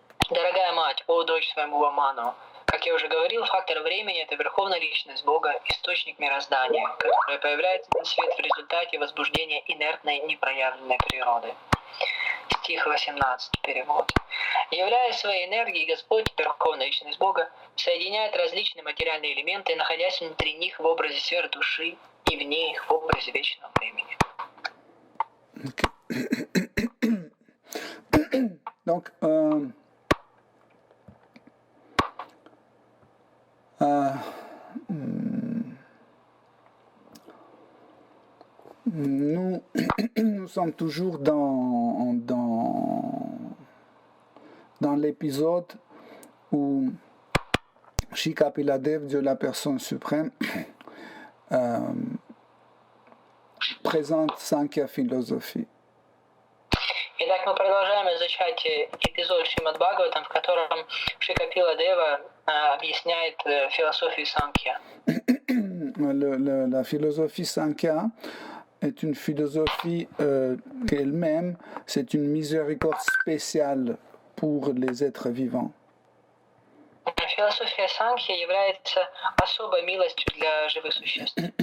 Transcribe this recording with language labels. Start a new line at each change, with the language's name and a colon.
Russian: Дорогая мать, о дочь своему Ваману, как я уже говорил, фактор времени – это Верховная Личность Бога, источник мироздания, который появляется на свет в результате возбуждения инертной, непроявленной природы. Стих 18, перевод. Являясь своей энергией, Господь, Верховная Личность Бога, соединяет различные материальные элементы, находясь внутри них в образе сфер души и вне их в образе вечного времени.
French: Donc, nous sommes toujours dans l'épisode où Shri Kapila Dev, Dieu la personne suprême, présente Sankhya philosophie.
Russian: Итак, мы продолжаем изучать эпизод Шримад Бхагаватам, в котором Шри Капила Дева объясняет философию Санkhya.
French: La philosophie Sankhya est une philosophie qu'elle-même, c'est une miséricorde spéciale pour les êtres vivants.
Russian: Философия Санkhya является особой милостью для живых существ.